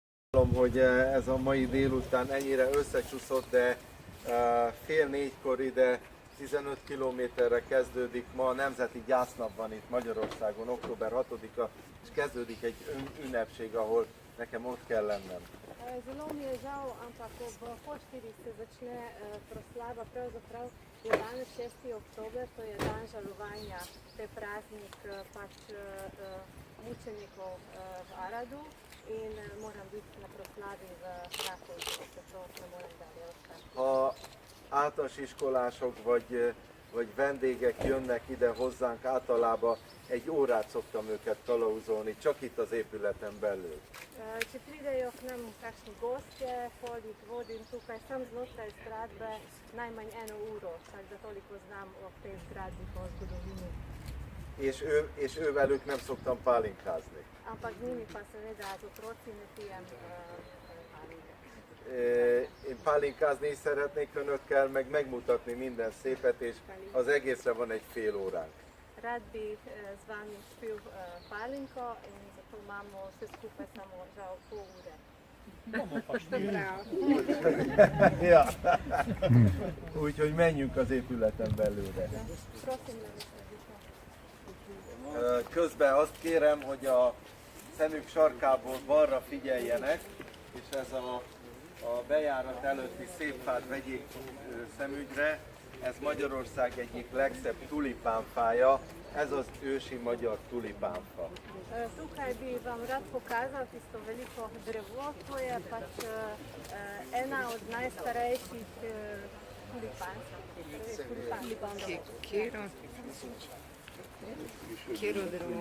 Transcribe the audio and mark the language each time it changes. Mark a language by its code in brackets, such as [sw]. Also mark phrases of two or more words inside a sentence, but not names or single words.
[hu] Hogy ez a mai délután ennyire összecsúszott, de fél négykor ide 15 kilométerre kezdődik. Ma a Nemzeti Gyásznap van itt Magyarországon, október 6-a, és kezdődik egy ünnepség, ahol nekem ott kell lennem. [sl] Zelo mi je žal, ampak ob poštirih se začne proslava, pravzaprav je danes 6. oktober, to je dan žalovanja, to je praznik pač mučenikov v Aradu in moram biti na proslavi v Rakovcu, zato ne morem dalje ostati. [hu] Ha általános iskolások vagy vendégek jönnek ide hozzánk, általában egy órát szoktam őket kalauzolni, csak itt az épületen belül. [sl] Če pridejo k nam kakšni gostje, pol jih vodim tukaj, sam znotraj zgradbe najmanj 1 uro, tako da toliko znam o tej zgradbi po zgodovini. [hu] És ővelük nem szoktam pálinkázni. [sl] Ampak z njimi pa seveda z otroci ne pijem pálinke. [hu] Én pálinkázni is szeretnék önökkel, meg megmutatni minden szépet, és az egészre van egy fél óránk. [sl] Rad bi z vami spil pálinko in zato imamo vse skupaj samo žal pol ure. Ja. [hu] Úgyhogy menjünk az épületen belőle. [sl] Prosim, da mi [hu] Közben azt kérem, hogy a szemük sarkából balra figyeljenek, és ez a bejárat előtti szép fát vegyék szemügyre. Ez Magyarország egyik legszebb tulipánfája, ez az ősi magyar tulipánfa. [sl] Tukaj bi vam rad pokazal tisto veliko drevo, to je pač ena od najstarejših tulipancev. Kjero drevo?